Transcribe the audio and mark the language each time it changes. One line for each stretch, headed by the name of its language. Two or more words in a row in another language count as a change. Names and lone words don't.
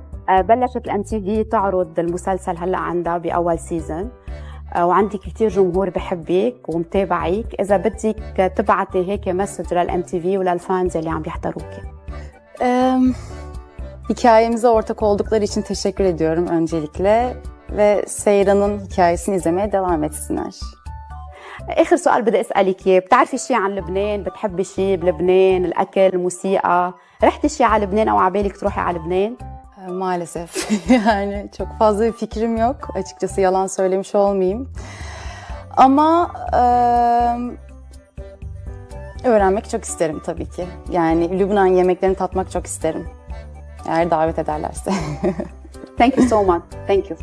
Arabic: بلشت الام تي في تعرض المسلسل هلا عندها باول سيزون، وعندك كتير جمهور بحبك ومتابعك. اذا بدك تبعتي هيك مسج للام تي في وللفانز اللي عم يحضروكي.
Turkish: Hikayemize ortak oldukları için teşekkür ediyorum öncelikle ve Seyran'ın hikayesini izlemeye devam etsinler.
Arabic: اخر سؤال بدي اسالك اياه، بتعرفي شيء عن لبنان؟ بتحبي شيء بلبنان؟ الاكل، الموسيقى؟ رحتي شيء على لبنان او على بالك تروحي على لبنان؟
Turkish: Maalesef yani çok fazla bir fikrim yok. Açıkçası yalan söylemiş olmayayım. Ama öğrenmek çok isterim tabii ki. Yani Lübnan yemeklerini tatmak çok isterim. Eğer davet ederlerse.
English: Thank you so much. Thank you.